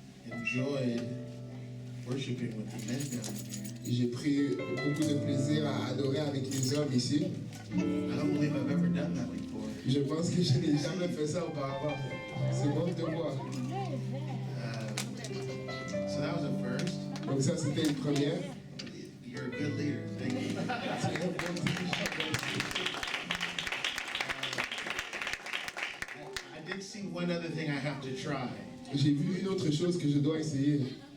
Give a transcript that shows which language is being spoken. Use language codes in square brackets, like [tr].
[en] Enjoyed worshiping with the men down here. [fr] J'ai pris beaucoup de plaisir à adorer avec les hommes ici. [en] I don't believe I've ever done that before. [fr] Je pense que je n'ai jamais fait ça auparavant. C'est bon de voir. [en] So that was a first. [fr] Donc ça c'était une première. [en] You're a good leader. Thank you. I did see one other thing I have to try. [fr] J'ai vu une autre chose que je dois essayer.